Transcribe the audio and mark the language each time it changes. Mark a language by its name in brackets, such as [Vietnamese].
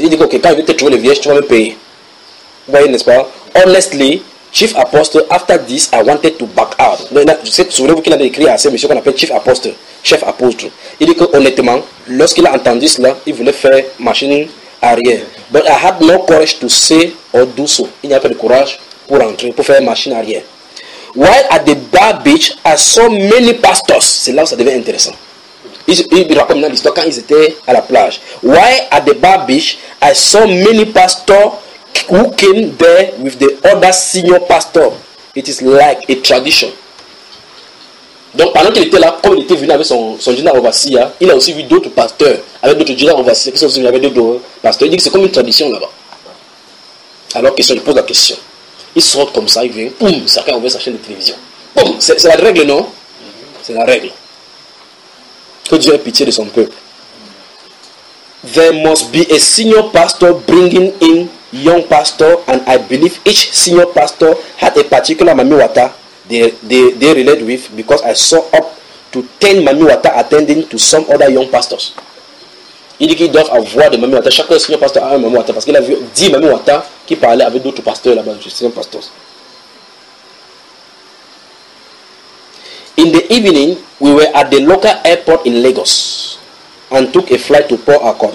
[French] Il dit, ok, quand il veut te trouver les vierges, tu vas me payer. Vous voyez, n'est-ce pas? [English] Honestly, chief apostle, after this, I wanted to back out. [French] Souvenez-vous qu'il a écrit à ces messieurs qu'on appelle chef apostle. Il dit que honnêtement, lorsqu'il a entendu cela, il voulait faire machine arrière. [English] But I had no courage to say or do so. [French] Il n'y a pas de courage pour entrer, pour faire machine arrière. [English] While at the bar beach, I saw many pastors. [French] C'est là où ça devient intéressant. Il raconte maintenant l'histoire quand ils étaient à la plage. [English] Why at the bar beach, I saw many pastors who came there with the other senior pastor. It is like a tradition. [French] Donc pendant qu'il était là, comme il était venu avec son général overseer, il a aussi vu d'autres pasteurs avec d'autres général overseer qui sont aussi venus avec d'autres pasteurs. Il dit que c'est comme une tradition là-bas. Alors, question, il pose la question. Il sort comme ça, il vient, boum, chacun ouvre sa chaîne de télévision. Boum, c'est la règle, non? C'est la règle. Que Dieu ait pitié de son peuple. [English] There must be a senior pastor bringing in young pastor, and I believe each senior pastor had a particular Mamiwata they relate with, because I saw up to 10 Mamiwata attending to some other young pastors. [French] Il dit qu'ils doivent avoir des Mamiwata. Chaque senior pastor a un Mamiwata parce qu'il a vu 10 Mamiwata qui parlaient avec d'autres pasteurs là-bas, des senior pastors. [English] In the evening, we were at the local airport in Lagos and took a flight to Port Harcourt.